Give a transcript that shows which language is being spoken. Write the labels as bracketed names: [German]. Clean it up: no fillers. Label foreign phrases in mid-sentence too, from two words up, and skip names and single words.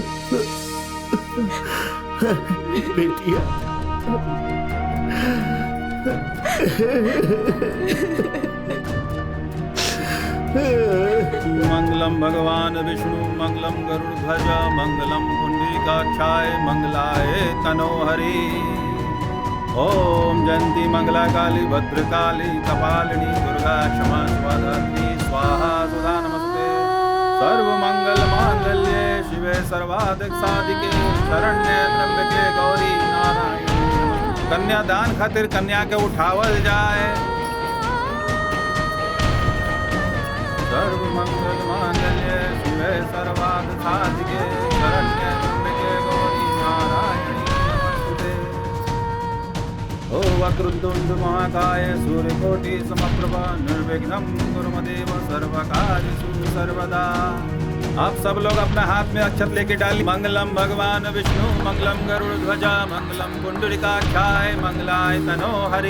[Bhojpuri] बेटिया [Sanskrit] मंगलम भगवान विष्णु मंगलम गरुड़ध्वज मंगलम पुंडरीकाक्षाय मंगलाय तनोहरि। ओम जयंती मंगला काली भद्रकाली कपालिनी दुर्गा क्षमा स्वाधात्री स्वाहा सुधा नमस्ते। सर्वमंगल मांगल्ये शिवे सर्वाधिक साधिके शरण्ये त्र्यंबके गौरी नारायणी। [Bhojpuri] कन्यादान खातिर कन्या के उठावल जाए। [Sanskrit] सर्वमंगल मांगल्ये शिवे सर्वार्थ साधिके शरण्ये त्र्यंबके गौरी नारायणी नमोस्तुते। ओ वक्रतुंड महाकाय सूर्यकोटि समप्रभा निर्विघ्नं कुरु मे देव सर्वकार्येषु सर्वदा। [Bhojpuri] आप सब लोग अपना हाथ में अक्षत लेके डाली। [Sanskrit] मंगलम भगवान विष्णु मंगलम गरुड़ध्वजा मंगलम पुंडरीकाक्षाय मंगलाय तनोहरि।